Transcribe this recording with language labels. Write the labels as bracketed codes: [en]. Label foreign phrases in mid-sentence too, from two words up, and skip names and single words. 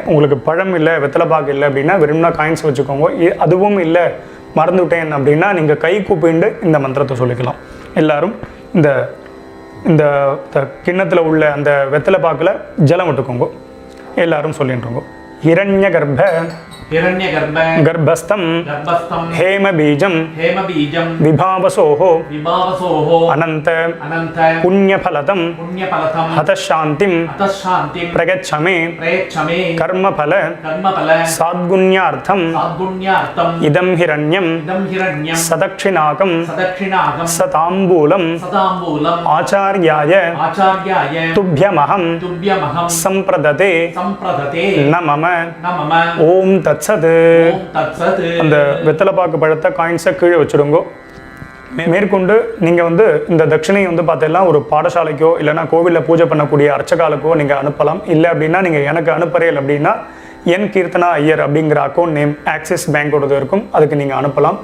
[ta] உங்களுக்கு பழம் இல்லை, வெத்தலைப்பாக்கு இல்லை அப்படின்னா வெறும்னா காயின்ஸ் வச்சுக்கோங்க. அதுவும் இல்லை, மறந்துவிட்டேன் அப்படின்னா நீங்கள் கை கூப்பிண்டு இந்த மந்திரத்தை சொல்லிக்கலாம். எல்லாரும் இந்த இந்த கிண்ணத்தில் உள்ள அந்த வெத்தலைப்பாக்கில் ஜலம் விட்டுக்கோங்க. எல்லாரும் சொல்லிட்டுருங்கோ. [sa] हिरण्यगर्भ गर्भस्थं हेमबीजं विभावसोः अनंत पुण्यफलदं हतशान्तिं प्रगच्छ मे कर्मफल साद्गुण्यार्थं इदं हिरण्यं सदक्षिणाकं सताम्बूलं आचार्याय तुभ्यमहं संप्रदते न मम ओम तत्सत. [ta] அந்த வெத்தலைப்பாக்கு பழத்தை காயின்ஸை கீழே வச்சுடுங்கோ. மேற்கொண்டு நீங்கள் வந்து இந்த தட்சிணையை வந்து பார்த்தீங்கன்னா ஒரு பாடசாலைக்கோ இல்லைனா கோவிலில் பூஜை பண்ணக்கூடிய அர்ச்சகாலுக்கோ நீங்கள் அனுப்பலாம். இல்லை அப்படின்னா நீங்கள் எனக்கு அனுப்புறீர்கள் அப்படின்னா என் கீர்த்தனா ஐயர் அப்படிங்கிற [en] account name [ta] ஆக்சிஸ் பேங்கோடது இருக்கும், அதுக்கு நீங்கள் அனுப்பலாம்.